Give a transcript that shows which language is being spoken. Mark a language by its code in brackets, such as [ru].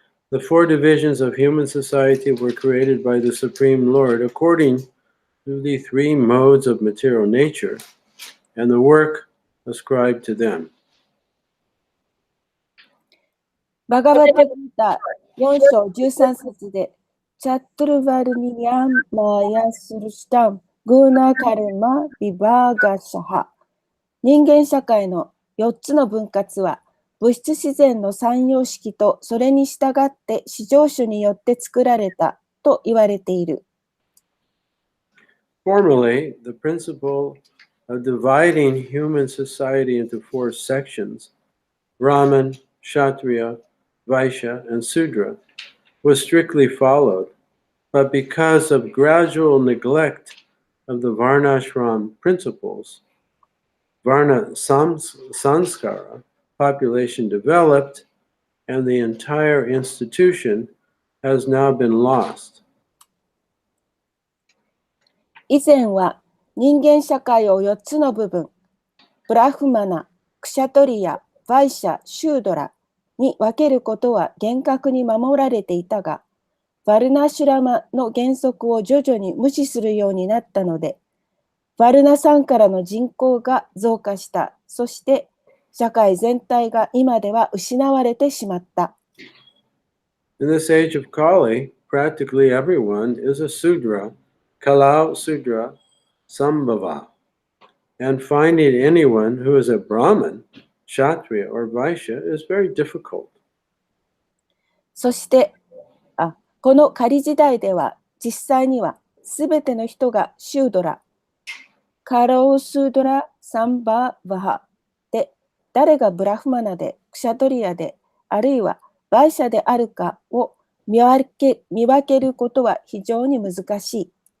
[en] The four divisions of human society were created by the Supreme Lord according to the three modes of material nature and the work ascribed to them. [ja] バガバッタギータ4章13節で、チャットルバルニヤンマヤスルシタングーナカルマビバーガシャハ。人間社会の4つの分割は、物質自然の三様式とそれに従って至上主によって作られたと言われている。 [en] Formally, the principle of dividing human society into four sections, Brahman, Kshatriya, Vaishya, and Sudra, was strictly followed, but because of gradual neglect of the Varnashram principles, Varna Sanskara, population developed, and the entire institution has now been lost. [ja] 以前は人間社会を4つの部分、ブラフマナ、クシャトリヤ、バイシャ、シュードラに分けることは厳格に守られていたが、バルナシュラマの原則を徐々に無視するようになったので、バルナさんからの人口が増加した。そして社会全体が今では失われてしまった。 [en] In this age of Kali, practically everyone is a Sudra, [sa] Kalau Sudra Sambhava, [en] and finding anyone who is a Brahman, Kshatriya, or Vaishya is very difficult. [ja] そしてこの仮時代では実際にはすべての人がシュードラ、カロースードラ・サンバー・ヴァハで、誰がブラフマナで、クシャトリアで、あるいはバイシャであるかを見分けることは非常に難しい。